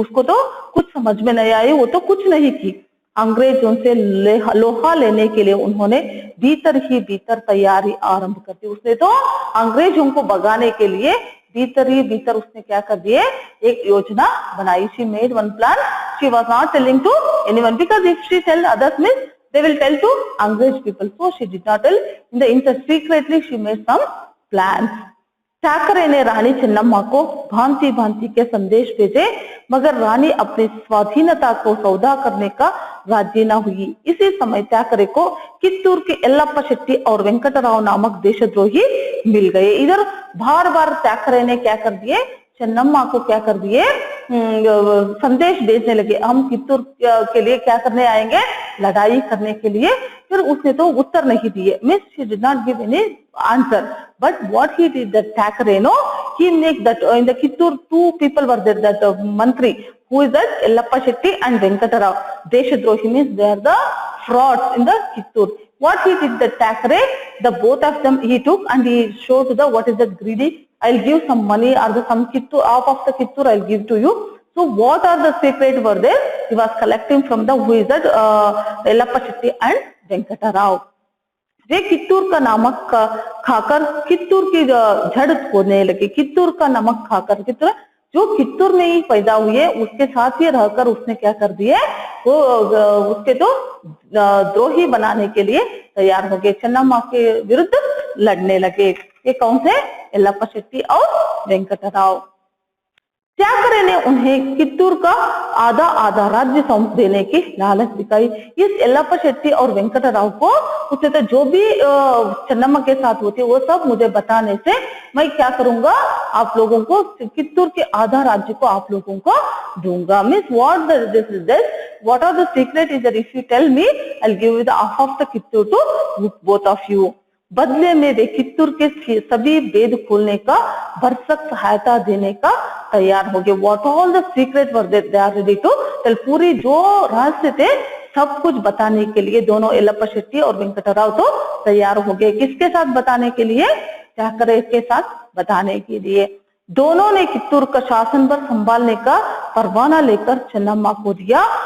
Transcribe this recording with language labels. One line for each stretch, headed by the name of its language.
Hindi: उसको तो कुछ समझ में नहीं आई, वो तो कुछ नहीं की. अंग्रेजों से लोहा लेने के लिए उन्होंने भीतर ही भीतर तैयारी आरंभ कर दी. उसने तो अंग्रेजों को भगाने के लिए भीतर ही भीतर उसने क्या कर दिए? एक योजना बनाई.
English: She made one plan. She was not telling to anyone because if she tell others means they will tell to Angrez people. So she did not tell. In the interest, secretly she made some plans.
Hindi: Thackeray ने रानी चेन्नम्मा को भांति भांति के संदेश भेजे, मगर रानी अपनी स्वाधीनता को सौदा करने का राजी न हुई. इसी समय ठाकरे को कित्तूर के यल्लप्पा शेट्टी और वेंकटराव नामक देशद्रोही मिल गए. इधर बार बार ठाकरे ने क्या कर दिए? चेन्नम्मा को क्या कर दिए? संदेश भेजने लगे, हम कित्तूर के लिए क्या करने आएंगे? लड़ाई करने के लिए. फिर उसने तो उत्तर नहीं दिए.
English: Means she did not give any answer. But what he did that Thackeray no, he make that in the Kittur two people were there, that mantri who is that Yellappa Shetty and Venkatarao. Deshadrohi means they are the frauds in the Kittur. What he did, the Thackeray, the both of them he took and he showed to the what is that greedy. I'll give some money or the some Kittur, half of the Kittur I'll give to you. So what are the secret were there? He was collecting from the who is that Yellappa Shetty and Venkatarao.
Hindi: वे कित्तूर का नमक खाकर कित्तूर की जड़ खोदने लगे. कित्तूर का नमक खाकर, कित्तूर जो कित्तूर में ही पैदा हुए उसके साथ ही रहकर उसने क्या कर दिए? वो उसके तो द्रोही बनाने के लिए तैयार हो गए. चेन्नम्मा के विरुद्ध लड़ने लगे. ये कौन से? यल्लप्पा शेट्टी और वेंकटराव. ठाकरे ने उन्हें कित्तूर का आधा आधा राज्य सौंप देने की लालच दिखाई. इस यल्लप्पा शेट्टी और वेंकटराव को उसने तो जो भी चेन्नम्मा के साथ होती वो सब मुझे बताने से मैं क्या करूंगा? आप लोगों को कित्तूर के आधा राज्य को आप लोगों को दूंगा.
English: Means what this is this, what are the secret is that if you tell me I will give you the half of the Kittur to both of you.
Hindi: बदले में वे कित्तूर के सभी वेद खोलने का भरसक सहायता देने का तैयार हो गए.
English: What all the secret were they are ready to tell.
Hindi: पूरी जो रहस्य थे सब कुछ बताने के लिए दोनों यल्लप्पा शेट्टी और वेंकटराव तो तैयार हो गए. किसके साथ बताने के लिए? ठाकरे के साथ बताने के लिए. दोनों ने कित्तूर का शासन पर संभालने का परवाना लेकर चेन्नम्मा को दिया.